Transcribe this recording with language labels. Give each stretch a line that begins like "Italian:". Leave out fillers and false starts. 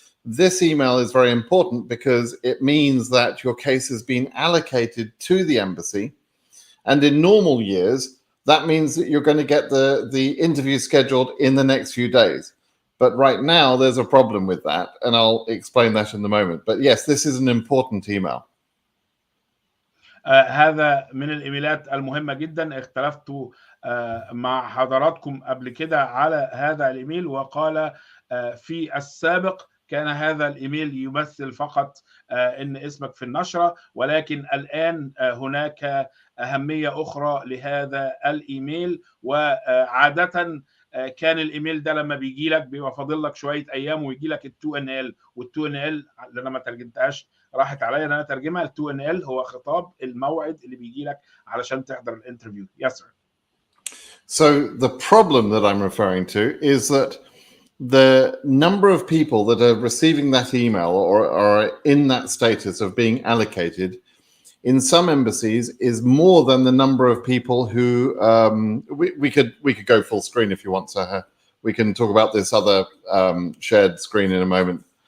English: This email is very important because it means that your case has been allocated to the embassy. And in normal years, that means that you're going to get the interview scheduled in the next few days. But right now, there's a problem with that. And I'll explain that in a moment. But yes, this is an important email.
Arabic: هذا من الإيميلات المهمة جدا. اختلفت مع حضراتكم قبل كده على هذا الإيميل، وقال في السابق كان هذا الإيميل يمثل فقط إن اسمك في النشرة، ولكن الآن هناك أهمية أخرى لهذا الإيميل. وعادة كان الإيميل ده لما بيجي لك بيبقى فاضل لك شوية أيام ويجي لك ال2NL، وال2NL اللي أنا ما ترجمتهاش راحت عليا ان انا اترجمها. ال2NL هو خطاب الموعد اللي بيجي لك علشان تحضر الانترفيو.
English: Yes sir. So the problem that I'm referring to is that the number of people that are receiving that email or are in that status of being allocated in some embassies is more than the number of people who we could go full screen if you want, so we can talk about this other shared screen in a moment.